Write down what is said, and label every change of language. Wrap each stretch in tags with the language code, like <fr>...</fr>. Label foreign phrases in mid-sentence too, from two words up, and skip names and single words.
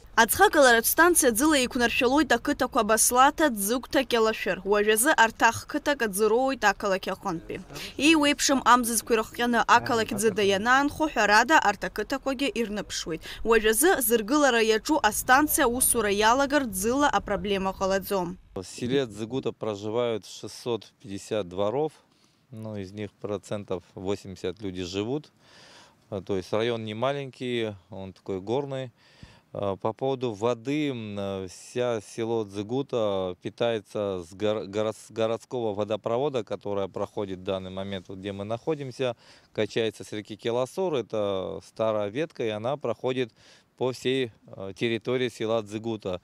<ab>Аӡхагаларатә станциа ӡыла еиқәнаршәалоит ақыҭақәа Баслаҭа, Ӡыгәҭа, Кьалашәыр. Уажәазы арҭ ахқыҭак аӡыроуит ақалақь аҟынтәи. Иеиуеиԥшым амзызқәа ирыхҟьаны ақалақь ӡыда ианаанхо ҳәарада арҭ ақыҭақәагьы ирныԥшуеит. Уажәазы зыргылара иаҿу астанциа усура иалагар ӡыла апроблема ҟалаӡом.</ab> <ru>В селе Дзыгута проживают 650 дворов, но из них процентов 80 люди живут. То есть район не маленький, он такой горный. По поводу воды, вся село Дзыгута питается с городского водопровода, которая проходит в данный момент, вот где мы находимся, качается с реки Келасор, это старая ветка, и она проходит по всей территории села Дзыгута.</ru>